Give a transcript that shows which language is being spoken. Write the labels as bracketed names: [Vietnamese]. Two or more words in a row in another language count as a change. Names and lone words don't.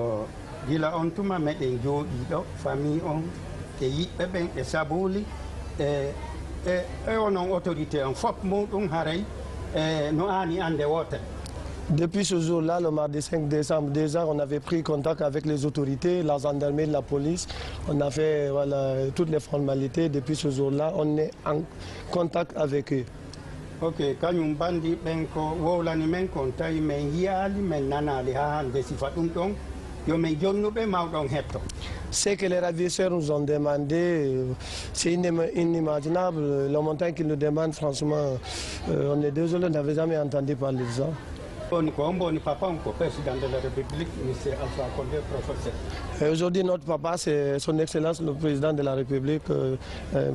[French] depuis ce jour-là, le mardi 5 décembre, déjà on avait pris contact avec les autorités, la gendarmerie, la police. On a fait toutes les formalités. Depuis ce jour-là, on est en contact avec eux. Ok, quand on [Fula] bandi benko wolani men kon tay men yali men nanali ha hande sifa dum don yo men jonnube mawdon hetto. [French] Ce que les ravisseurs nous ont demandé, c'est inimaginable. Le montant qu'ils nous demandent, franchement, on est désolé, on n'avait jamais entendu parler de ça. Aujourd'hui, notre papa, c'est son Excellence, le président de la République, M.